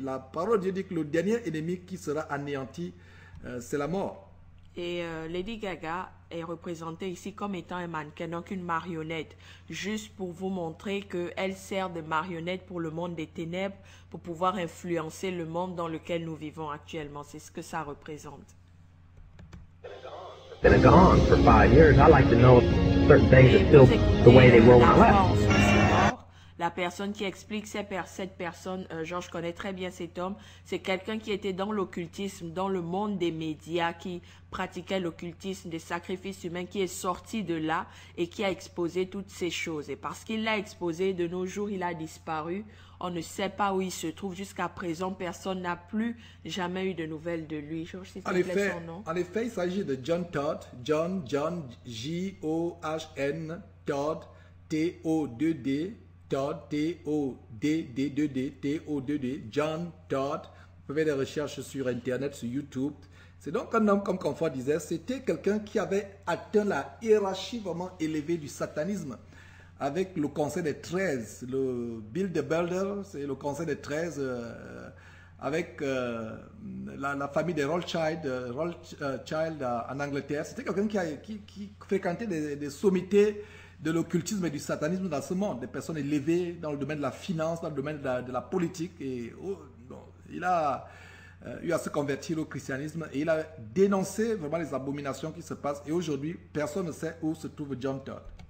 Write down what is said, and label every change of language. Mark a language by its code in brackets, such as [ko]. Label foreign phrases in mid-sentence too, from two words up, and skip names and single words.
[fr] La parole de Dieu dit que le dernier ennemi qui sera anéanti, c'est la mort. Et Lady Gaga est représentée ici comme étant un mannequin, donc une marionnette. Juste pour vous montrer qu'elle sert de marionnette pour le monde des ténèbres, pour pouvoir influencer le monde dans lequel nous vivons actuellement. C'est ce que ça représente. [en] Been gone for 5 years. I like to know certain things are still the way they were when I left. [fr] La personne qui explique cette personne, genre je connais très bien cet homme, c'est quelqu'un qui était dans l'occultisme, dans le monde des médias, qui pratiquait l'occultisme, des sacrifices humains, qui est sorti de là et qui a exposé toutes ces choses. Et parce qu'il l'a exposé, de nos jours, il a disparu. On ne sait pas où il se trouve. Jusqu'à présent, personne n'a plus jamais eu de nouvelles de lui. Georges, s'il te plaît, son nom. En effet, il s'agit de John Todd. John, J-O-H-N, Todd, T-O-2-D. Todd, T-O-D-D-2-D, T-O-2-D, John Todd. Vous pouvez faire des recherches sur Internet, sur YouTube. C'est donc un homme, comme Confort disait, c'était quelqu'un qui avait atteint la hiérarchie vraiment élevée du satanisme avec le Conseil des 13, le Bilderberger, c'est le Conseil des 13, avec la famille des Rothschild en Angleterre. C'était quelqu'un qui fréquentait des sommités de l'occultisme et du satanisme dans ce monde, des personnes élevées dans le domaine de la finance, dans le domaine de la politique. Et il a eu à se convertir au christianisme et il a dénoncé vraiment les abominations qui se passent. Et aujourd'hui, personne ne sait où se trouve John Todd.